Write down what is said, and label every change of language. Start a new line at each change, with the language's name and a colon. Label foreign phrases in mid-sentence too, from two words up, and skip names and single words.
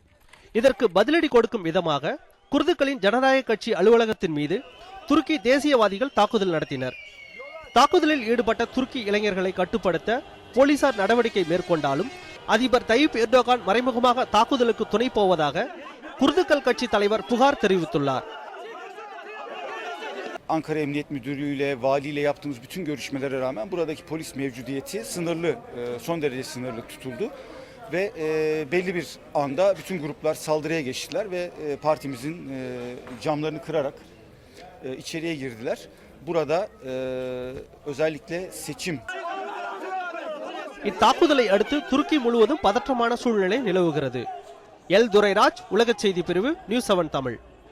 Tamil: இதற்கு பதிலடி கொடுக்கும் விதமாக குர்துக்களின் ஜனநாயக கட்சி அலுவலகத்தின் மீது துருக்கி தேசியவாதிகள் தாக்குதல் நடத்தினர். தாக்குதலில் ஈடுபட்ட துருக்கி இளைஞர்களை கட்டுப்படுத்த போலீசார் நடவடிக்கை மேற்கொண்டாலும் அதிபர் தயிப் எர்டோகான் மறைமுகமாக தாக்குதலுக்கு துணை போவதாக குர்துக்கள் கட்சி தலைவர் புகார் தெரிவித்துள்ளார்.
Turkish: Ankara Emniyet Müdürlüğü ile valiyle yaptığımız bütün görüşmelere rağmen buradaki polis mevcudiyeti sınırlı, son derece sınırlı tutuldu ve belli bir anda bütün gruplar saldırıya geçtiler ve partimizin camlarını kırarak içeriye girdiler. Burada özellikle seçim.
Tamil: இத்தாக்குதலை அடுத்து துருக்கி முழுவதும் பதற்றமான சூழ்நிலை நிலவுகிறது. எல் துரைராஜ், உலக செய்தி பிரிவு, நியூஸ் 7 தமிழ்.